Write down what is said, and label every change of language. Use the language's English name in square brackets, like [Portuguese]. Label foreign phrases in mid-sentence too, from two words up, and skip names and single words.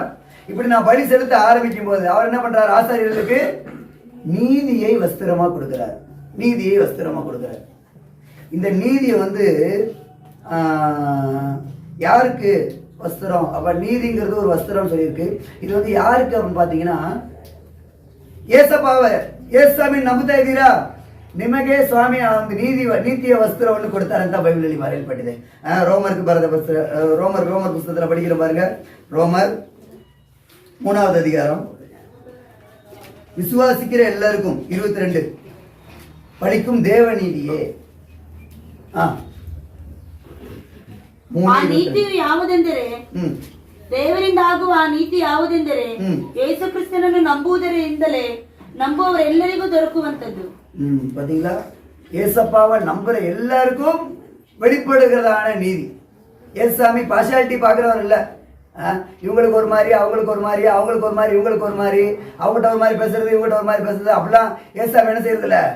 [Tamil] இப்படி நான் பலி செலுத்த ஆரம்பிக்கும் போது அவர் என்ன பண்றாரு? ஆசாரியர்களுக்கு நீதியை வஸ்திரமா கொடுக்கிறார். இந்த நீதியை வந்து யாருக்கு வஸ்திரம்? அப்ப நீதிங்கிறது ஒரு வஸ்திரம் சொல்லியிருக்கு. இது வந்து யாருக்கு அப்படின்னு பாத்தீங்கன்னா, ஏசப்பாவை ஏசாமி [Kannada] நம்புತ್ತಾ ಇದ್ದೀರಾ? ನಿಮಗೆ ಸ್ವಾಮಿ ಒಂದು ನೀತಿಯ ವಸ್ತ್ರವನ್ನು ಕೊಡ್ತಾರೆ ಅಂತ ಬೈಬಲಲ್ಲಿ ಬರೆಯಲ್ಪಟ್ಟಿದೆ. ರೋಮರ್ಗೆ ಬರೆದ [Tamil] ரோமர் புத்தகத்தில் படிக்கிற பாருங்க. ரோமர் 3வது அதிகாரம், விசுவாசிக்கிற எல்லாருக்கும் 22 படிக்கும் தேவ நீதியே. [Kannada] ಆ ನೀತಿಯು ಯಾವುದೆಂದರೆ ದೇವರಿಂದ ಆಗುವ ಆ ನೀತಿ ಯಾವುದೆಂದರೆ ಯೇಸು ಕ್ರಿಸ್ತನನ್ನು ನಂಬುವುದರಿಂದಲೇ ನಂಬುವವರೆಲ್ಲರಿಗೂ ದೊರಕುವಂತದ್ದು. [Tamil] பாத்தீங்களா, ஏசப்பாவை நம்புற எல்லாருக்கும் வெளிப்படுகிறதான நீதி. ஏசாமி பார்ஷாலிட்டி பார்க்கிறவர் இல்ல. இவங்களுக்கு ஒரு மாதிரி, அவங்களுக்கு ஒரு மாதிரி, அவங்களுக்கு ஒரு மாதிரி, இவங்களுக்கு ஒரு மாதிரி, அவங்ககிட்ட ஒரு மாதிரி பேசுறது, இவங்ககிட்ட ஒரு மாதிரி பேசுறது, அப்படிலாம் ஏசாமி என்ன செய்யறது இல்ல.